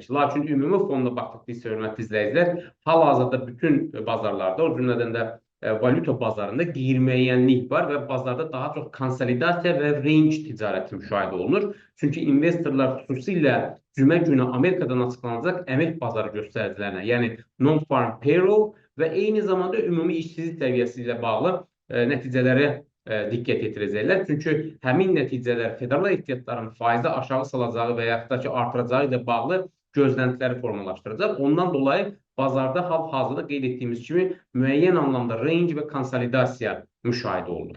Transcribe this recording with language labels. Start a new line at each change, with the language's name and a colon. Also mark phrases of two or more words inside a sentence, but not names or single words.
Azerbaijani: Lakin ümumi fonda baxdıqda, hörmətli izləyicilər, hal-hazırda bütün bazarlarda, o cümlədən də valyuta bazarında qeyri-müəyyənlik var və bazarda daha çox konsolidasiya və range ticarəti müşahidə olunur. Çünki investorlar xüsusilə cümə günü Amerikadan açıqlanacaq əmək bazarı göstəricilərinə, yəni
English: non-farm payroll
Azerbaijani: və eyni zamanda ümumi işsizlik səviyyəsi ilə bağlı nəticələrə diqqət yetirəcəklər. Çünki həmin nəticələr federal ehtiyatların faizi aşağı salacağı və yaxud da ki, artıracağı ilə bağlı gözləntiləri formalaşdıracaq. Ondan dolayı bazarda hal-hazırda qeyd etdiyimiz kimi müəyyən anlamda range və konsolidasiya müşahidə olunur.